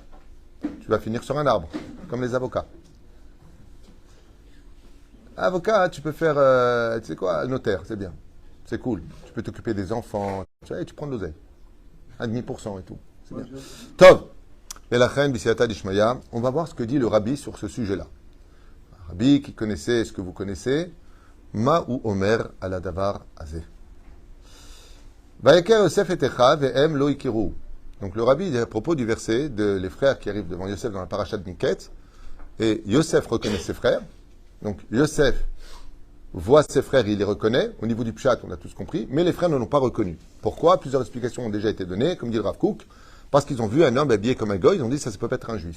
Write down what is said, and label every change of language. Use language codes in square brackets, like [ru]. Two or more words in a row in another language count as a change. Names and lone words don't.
[fr] Tu vas finir sur un arbre, comme les avocats. Avocat, tu peux faire, tu sais quoi, notaire, c'est bien. C'est cool. Tu peux t'occuper des enfants. Tu prends de l'oseille. 1,5% et tout. C'est bien. Tov. Melachem, [arc] בסייעתא דשמיא. [fr] On va voir ce que dit le rabbi sur ce sujet-là. Un rabbi qui connaissait ce que vous connaissez. [he] מה הוא אומר על דבר הזה. ויכר יוסף את אחיו והם לא הכירוהו. [fr] Donc le rabbi dit à propos du verset de les frères qui arrivent devant Yosef dans la paracha de Miket. Et Yosef reconnaît ses frères. Donc Yosef voit ses frères, il les reconnaît. Au niveau du pshat, on a tous compris. Mais les frères ne l'ont pas reconnu. Pourquoi? Plusieurs explications ont déjà été données, comme dit le Rav Kook. Parce qu'ils ont vu un homme habillé comme un goy, ils ont dit ça peut pas être un juif.